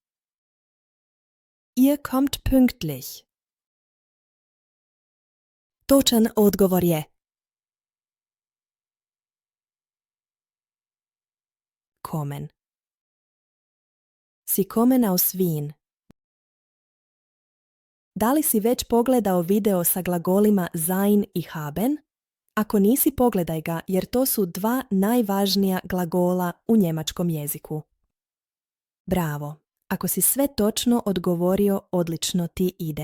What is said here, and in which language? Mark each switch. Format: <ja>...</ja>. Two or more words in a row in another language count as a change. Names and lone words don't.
<de>Ihr kommt pünktlich.</de> <hr>Točan odgovor je kommen.</hr> <de>Sie kommen aus Wien.</de> <hr>Da li si već pogledao video sa glagolima sein i haben? Ako nisi, pogledaj ga jer to su dva najvažnija glagola u njemačkom jeziku. Bravo! Ako si sve točno odgovorio, odlično ti ide.</hr>